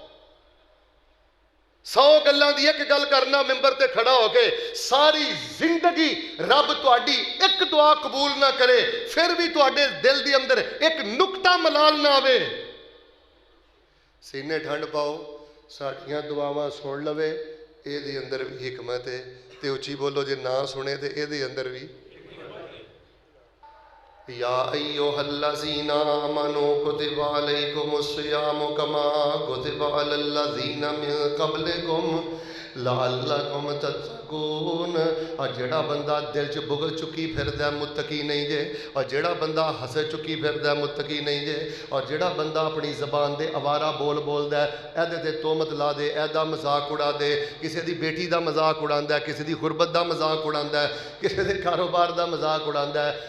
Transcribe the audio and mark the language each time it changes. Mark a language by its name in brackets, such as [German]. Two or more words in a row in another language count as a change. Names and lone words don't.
[Punjabi] 100 گلاں دی اک گل کرنا منبر تے کھڑا ہوکے، ساری زندگی رب تہاڈی اک دعا قبول نہ کرے، فیر بھی تہاڈے دل دے اندر اک نکتہ ملال نہ آوے. سینے ٹھنڈ پاؤ، ساڈیاں دعاواں سن لوے، ایہدے اندر بھی حکمت ہے. تے اچی بولو، جے نہ سنے تے ایہدے اندر بھی. [Arabic] يا أيها الذين آمنوا كتب عليكم الصيام كما كتب على الذين من قبلكم لعلكم تتقون. [Punjabi] اور جیڑا بندہ دل چ بغل چکی پھردا متقی نہیں جے، اور جیڑا بندہ ہس چکی پھردا متقی نہیں جے، اور جیڑا بندہ اپنی زبان دے آوارہ بول بولدا ہے، ایہدے تے تہمت لا دے، ایہدا مذاق اڑا دے، کسی دی بیٹی دا مذاق اڑاندا ہے، کسی دی غربت دا مذاق اڑاندا ہے، کسی دے کاروبار دا مذاق اڑاندا ہے.